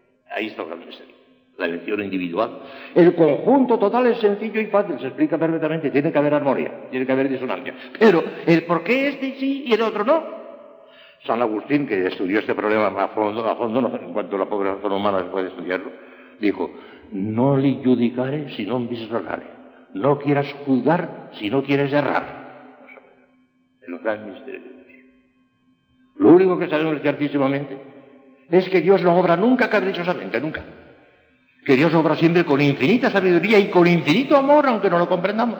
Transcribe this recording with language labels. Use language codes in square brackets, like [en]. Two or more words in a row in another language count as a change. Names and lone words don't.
[es] Ahí está el gran misterio. La elección individual. El conjunto total es sencillo y fácil, se explica perfectamente. Tiene que haber armonía, tiene que haber disonancia. Pero el por qué este sí y el otro no. San Agustín, que estudió este problema a fondo no, en cuanto a la pobre razón humana se puede estudiarlo, dijo, [la] no li judicare si non vis errare. [es] No quieras juzgar si no quieres errar. El gran misterio de Dios. Lo único que sabemos ciertísimamente es que Dios no obra nunca caprichosamente, nunca. Que Dios obra siempre con infinita sabiduría y con infinito amor, aunque no lo comprendamos.